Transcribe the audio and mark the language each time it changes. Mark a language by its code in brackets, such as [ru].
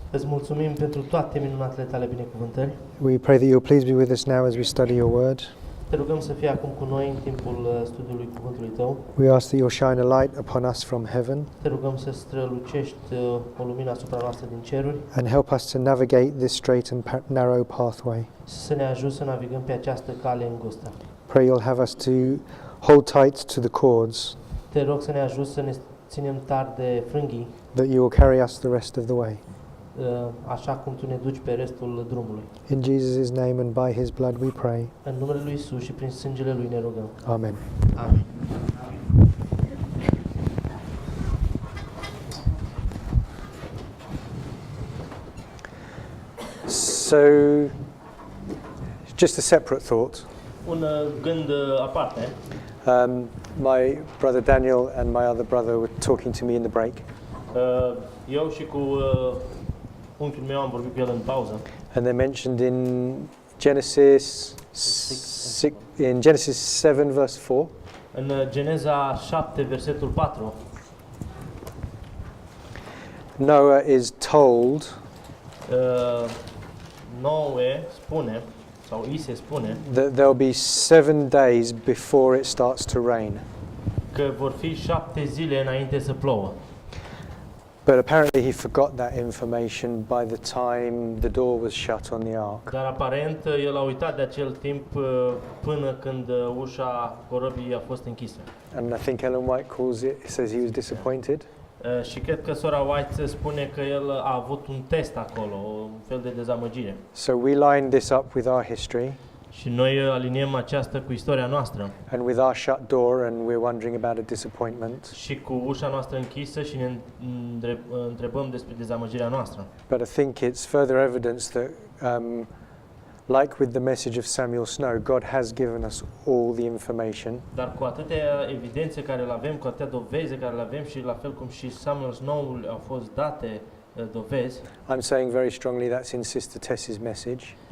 [ro] Îți mulțumim pentru toate minunatele tale binecuvântări. [en] We pray that you'll please be with us now as we study your word. [ro] Te rugăm să fii acum cu noi în timpul studiului cuvântului tău. [en] We ask that you'll shine a light upon us from heaven [ro] Te rugăm să strălucești o lumină asupra noastră din ceruri, [en] and help us to navigate this straight and narrow pathway. [ro] să ne ajut să navigăm pe această cale îngustă. [en] Pray you'll have us to hold tight to the cords, [ro] Te rog să ne ajut să ne ținem tari de frânghii, [en] that you will carry us the rest of the way. [ro] așa cum tu ne duci pe restul drumului. [en] In Jesus' name and by his blood we pray. [ro] În numele lui Isus și prin sângele lui ne rugăm. [en] Amen. [ro] Amin. [en] So, just a separate thought. [ro] Un gând aparte. [en] My brother Daniel and my other brother were talking to me in the break. [ro] Eu și cu unchiul meu am vorbit cu el în pauză. [en] And they're mentioned in Genesis 7 verse 4. [ro] În Geneza 7 versetul 4. [en] Noah is told [ro] Noe spune sau îi se spune [en] that there'll be 7 days before it starts to rain. [ro] că vor fi 7 zile înainte să plouă. [en] But apparently he forgot that information by the time the door was shut on the ark. [ro] Dar aparent el a uitat de acel timp până când ușa corăbii a fost închisă. [en] And I think Ellen White says he was disappointed. [ro] Și cred că sora White spune că el a avut un test acolo, un fel de dezamăgire. [en] So we line this up with our history. [ro] Și noi aliniem aceasta cu istoria noastră. [en] And with our shut door, and we're wondering about a disappointment. [ro] Și cu ușa noastră închisă și ne întrebăm despre dezamăgirea noastră. [en] But I think it's further evidence that, like with the message of Samuel Snow, God has given us all the information. [ro] Dar cu atâtea evidențe care le avem, cu atâtea dovezi care le avem și la fel cum și Samuel Snow au fost date dovezi. [en] I'm saying very strongly that's in Sister Tess's message.